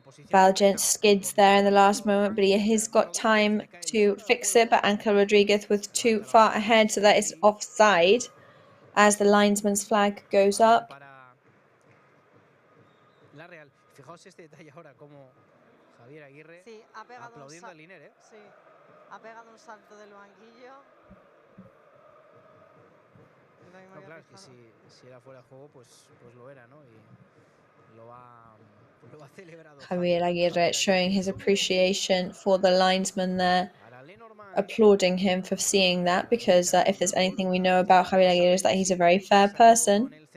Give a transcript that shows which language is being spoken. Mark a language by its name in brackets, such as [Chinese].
[English] Valgent skids there in the last moment, but he's got time to fix it. But Ángel Rodríguez was too far ahead, so that is offside as the linesman's flag goes up. [Spanish] La Real. Fijaos este detalle ahora, como Javier Aguirre aplaudiendo al Liner, ¿eh? Sí, ha pegado un salto del banquillo. No, claro, es que si era fuera de juego, pues lo era, ¿no? Y lo ha celebrado. [English] Javier Aguirre showing his appreciation for the linesman there, applauding him for seeing that, because if there's anything we know about Javier Aguirre is that he's a very fair person.